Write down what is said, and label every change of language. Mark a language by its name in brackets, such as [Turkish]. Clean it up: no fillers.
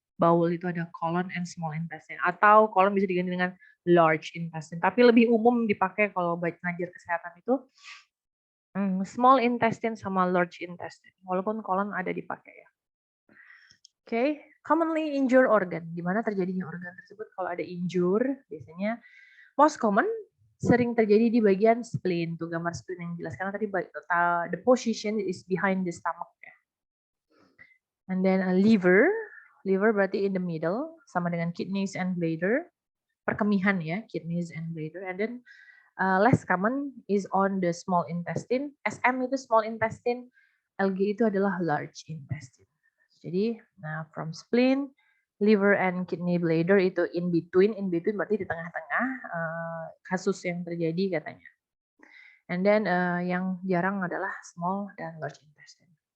[Indonesian] Bowel itu ada colon and small intestine. Atau colon bisa diganti dengan large intestine. Tapi lebih umum dipakai kalau ngajar kesehatan itu small intestine sama large intestine. Walaupun colon ada dipakai ya. [English] Oke, commonly injured organ. [Indonesian] Di mana terjadinya organ tersebut kalau ada injure, biasanya most common sering terjadi di bagian spleen. Tuh gambar spleen yang jelas karena tadi [English] the position is behind the stomach. And then liver, liver berarti in the middle, [Indonesian] sama dengan [English] kidneys and bladder. [Indonesian] Perkemihan ya, kidneys and bladder. [English] And then less common is on the small intestine. [Indonesian] SM itu small intestine, LG itu adalah large intestine. Jadi, nah from spleen, liver and kidney bladder itu in between berarti di tengah-tengah kasus yang terjadi katanya. And then yang jarang adalah small dan large intestine.